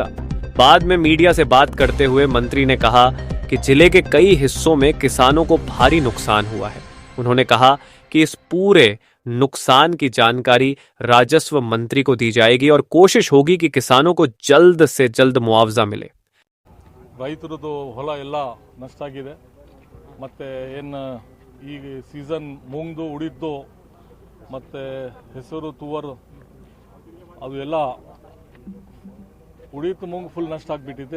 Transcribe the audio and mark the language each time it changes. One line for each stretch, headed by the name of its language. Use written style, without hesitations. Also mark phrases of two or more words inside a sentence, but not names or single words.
Hindi: बाद में मीडिया से बात करते हुए मंत्री ने कहा कि जिले के कई हिस्सों में किसानों को भारी नुकसान हुआ है। उन्होंने कहा कि इस पूरे नुकसान की जानकारी राजस्व मंत्री को दी जाएगी और कोशिश होगी कि किसानों को जल्द से जल्द मुआवजा मिले।
Kannada: ರೈತರದು ಹೊಲ ಎಲ್ಲ ನಷ್ಟ ಆಗಿದೆ ಮತ್ತು ಏನು ಈಗ ಸೀಸನ್ ಮುಂಗ್ದು ಉಳಿದ್ದು ಮತ್ತು ಹೆಸರು ತುವರು ಅದು ಎಲ್ಲ ಉಳಿತು ಮುಂಗ್ ಫುಲ್ ನಷ್ಟ ಆಗಿಬಿಟ್ಟಿದೆ.